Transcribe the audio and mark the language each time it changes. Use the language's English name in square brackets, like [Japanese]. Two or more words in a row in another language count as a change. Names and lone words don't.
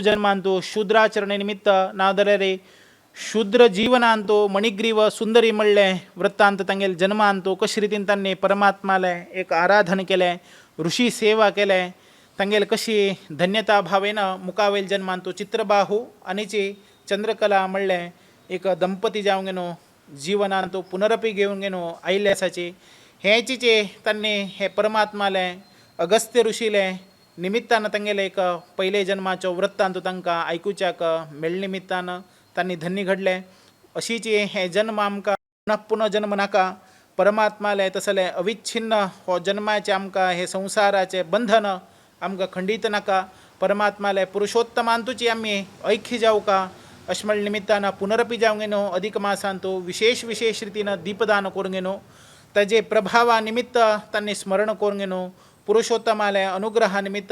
[Konkani] जन्मांत शूद्राचरणे निमित्त ना जाल्यार शूद्र जीवनांत मणिग्रीव सुंदरी म्हणले वृत्तांत तांगेले जन्मांत कशे रितीन तांणी परमात्माले एक आराधन केले ऋषी सेवा केले तांगेले कशी धन्यता भावेन मुखावेल जन्मांत चित्रबाहू आनीची चंद्रकला म्हणले एक दंपती जावंक न्हू जीवनांत पुनरपी घेवंक न्हू आयिल्ले आसाची हेचीचे तांणी हे परमात्माले अगस्त्य ऋषीले निमित्तान तांगेले एक पयले जन्माचो वृत्तांत तांकां आयकुच्याक मेळ निमित्तान तांणी धन्य घडले अशीच हे जन्म आमकां पुनः पुनः जन्म नाका परमात्माले तसले अविच्छिन्न हो जन्माचे आमकां हे संवसाराचे बंधन आमकां खंडीत नाका परमात्माले पुरुषोत्तमांतूची आमी ऐक्य जावका अशें म्हण निमित्तान पुनरपी जावंक न्हू अधिक मासांत विशेष विशेष रितीन दीपदान करूंक न्हू ताजे प्रभावा निमित्त तांणी स्मरण करूंक न्हू पुरुषोत्तमाले अनुग्रहा निमित्त